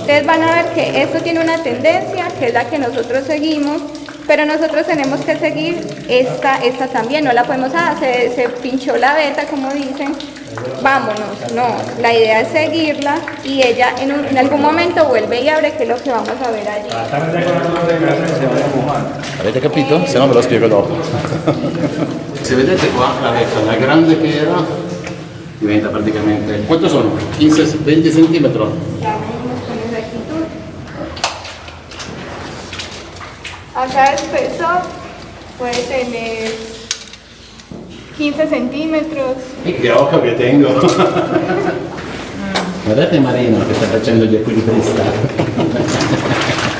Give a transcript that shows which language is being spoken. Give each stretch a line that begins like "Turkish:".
Spanish: Ustedes van a ver que esto tiene una tendencia que es la que nosotros seguimos, pero nosotros tenemos que seguir esta también, no la podemos, se pinchó la beta como dicen, vámonos, no, la idea es seguirla y ella en algún momento vuelve y abre, que es lo que vamos a ver allí.
Italian: Avete capito? Se no ve lo spiego dopo. Se vedete qua la vetta, la grande che era, diventa praticamente... Quanto sono? 15, 20 centímetros?
Spanish: Ya venimos con exactitud. Acá el espesor puede tener 15 centímetros.
Italian: E che occhio che tengo! Guardate Marino che sta facendo gli equilibrista.